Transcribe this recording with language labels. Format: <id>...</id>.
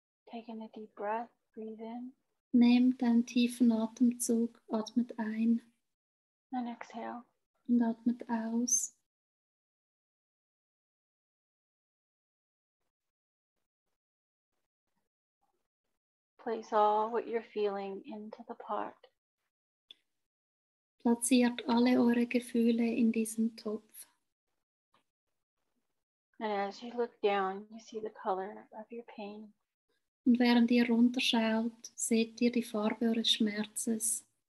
<en>Taking a deep breath, breathe in</en> <de>Nehmt einen tiefen Atemzug, atmet ein</de> <en>and exhale.</en> <de>und atmet aus.</de> <en>Place all what you're feeling into the pot.</en> <de>Platziert alle eure Gefühle in diesen Topf.</de> <en>And as you look down, you see the color of your pain.</en> <de>Und während ihr runterschaut, seht ihr die Farbe eures Schmerzes.</de>